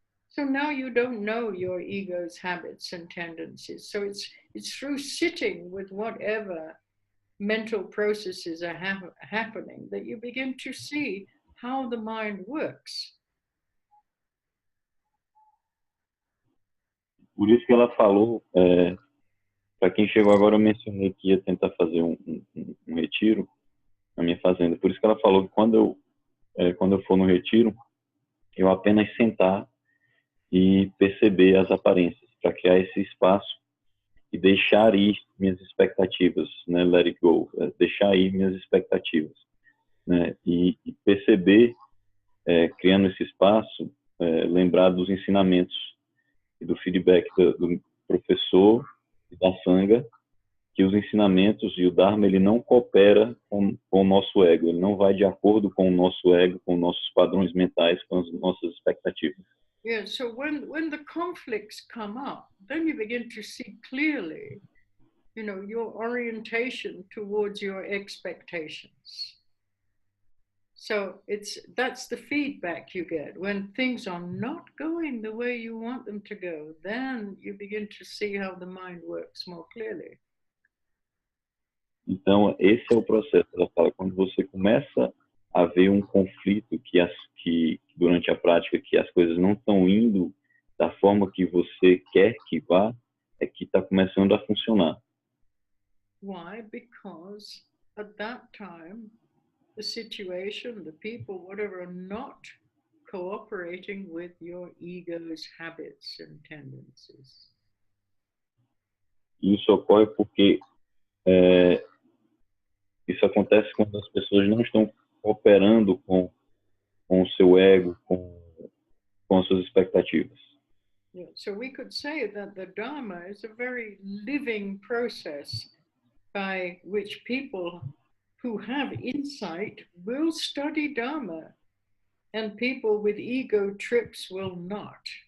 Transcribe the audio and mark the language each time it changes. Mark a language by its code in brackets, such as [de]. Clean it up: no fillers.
[en] So now you don't know your ego's habits and tendencies. So it's through sitting with whatever mental processes are happening that you begin to see how the mind works. [pt] Por isso que ela falou, para quem chegou agora, eu mencionei que ia tentar fazer um retiro na minha fazenda. Por isso que ela falou que quando eu for no retiro, eu apenas sentar e perceber as aparências, para criar esse espaço e deixar ir minhas expectativas, né? [en] Let it go, [pt] deixar ir minhas expectativas, né? E perceber, criando esse espaço, lembrar dos ensinamentos e do feedback do professor e da Sangha, que os ensinamentos e o Dharma, ele não coopera com o nosso ego, ele não vai de acordo com o nosso ego, com nossos padrões mentais, com as nossas expectativas. [en] Yeah, so when the conflicts come up, then you begin to see clearly, your orientation towards your expectations. So that's the feedback you get. When things are not going the way you want them to go, then you begin to see how the mind works more clearly. [pt] Então, esse é o processo. Ela fala, quando você começa a ver um conflito que durante a prática, que as coisas não estão indo da forma que você quer que vá, é que está começando a funcionar. [en] Why? Because at that time, the situation, the people, whatever, are not cooperating with your ego's habits and tendencies. [pt] Isso ocorre porque isso acontece quando as pessoas não estão cooperando com o seu ego, com as suas expectativas. [en] Yeah. So we could say that the Dharma is a very living process by which people who have insight will study Dharma and people with ego trips will not.